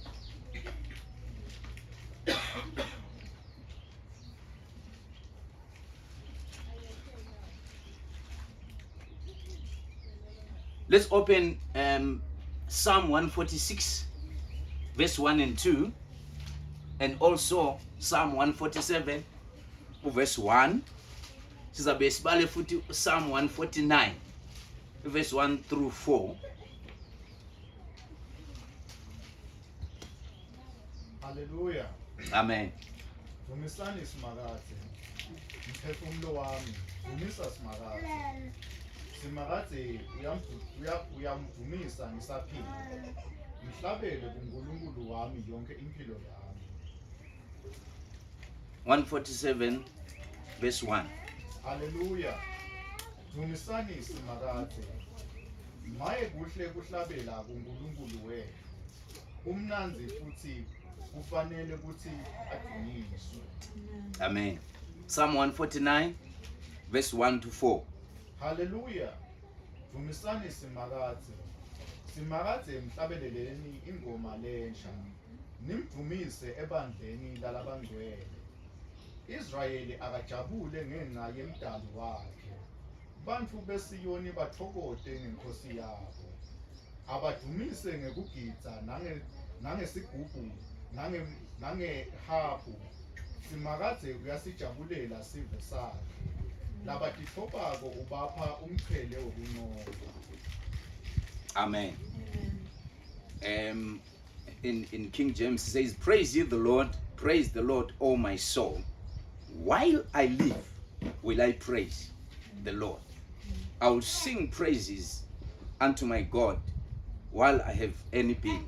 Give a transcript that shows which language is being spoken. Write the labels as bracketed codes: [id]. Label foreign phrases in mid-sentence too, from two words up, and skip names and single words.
[en] Let's open Psalm 146, verse 1 and 2, and also Psalm 147, verse 1. Psalm 149, verse 1 through 4. Hallelujah. Amen. [ss] Vumisani simakathe. Mphefumulo wami, vumisa simakathe. Simakathe uyamvumisa ngisaphila. Mhlabele kuNkulunkulu wami yonke impilo yami. [en] 147, verse 1. [ss] Hallelujah. Vumisani simakathe. Maye kuhle kuhlabela kuNkulunkulu wethu. Umnanzi futhi kufanele ukuthi adunyiswe. [en] Amen. Psalm 149, verse 1 to 4. [ss] Hallelujah. Vumisani simakathe. Simakathe mhlabeleleni ingoma lensha. Nimvumise ebandleni lalabangcwele. Israyeli akajabule ngenxa yemdalo wakhe. Bantu beSiyoni bathokote ngenkosi yabo. Abadumise ngekugidza nangesigubhu nangehapu. Simakathe uyasijabulela sive sakhe. Labatithobako ubapha umqhele wokunqoba. Amen. [en] In King James it says, praise ye the Lord, praise the Lord, O my soul. While I live, will I praise the Lord. I will sing praises unto my God while I have any being.